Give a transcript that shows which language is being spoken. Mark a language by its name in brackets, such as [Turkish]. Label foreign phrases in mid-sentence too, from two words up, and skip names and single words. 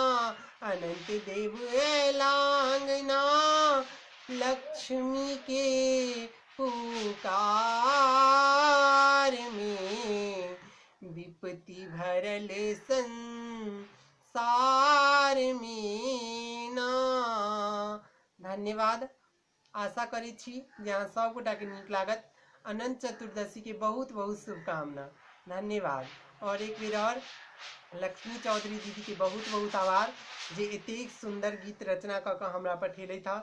[Maithili] अनंत देव लांगना लक्ष्मी के पुकार में, विपत्ति भरल संसार में ना। धन्यवाद। आशा करै छी जे अहाँ सब गोटा के नीक लागत। अनंत चतुर्दशी के बहुत बहुत शुभकामना। धन्यवाद। और एक बेर और लक्ष्मी चौधरी दीदी के बहुत बहुत आभार जे एतेक सुंदर गीत रचना क के हमरा पठेले था।